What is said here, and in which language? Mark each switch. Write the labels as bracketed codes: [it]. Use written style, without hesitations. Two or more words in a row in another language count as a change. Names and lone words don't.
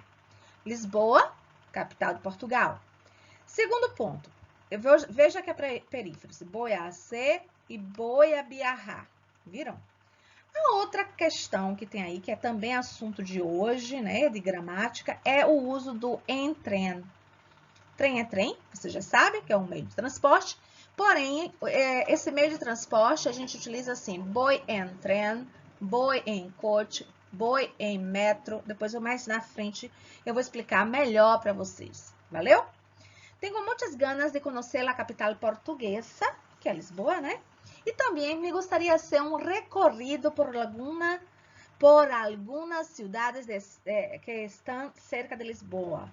[pt] Lisboa, capital de Portugal. Segundo ponto, veja que a perífrase, boiar ser e boia viajar. Viram? A outra questão que tem aí, que é também assunto de hoje, né, de gramática, é o uso do [es] en tren. [pt] Trem é trem, você já sabe que é um meio de transporte. Porém, esse meio de transporte a gente utiliza assim, [es] voy en tren, voy en coche, voy en metro. [pt] Depois, mais na frente, eu vou explicar melhor para vocês. Valeu? Tenho muitas ganas de conhecer a capital portuguesa, que é Lisboa, né? E também me gostaria de fazer um recorrido por algumas cidades que estão cerca de Lisboa.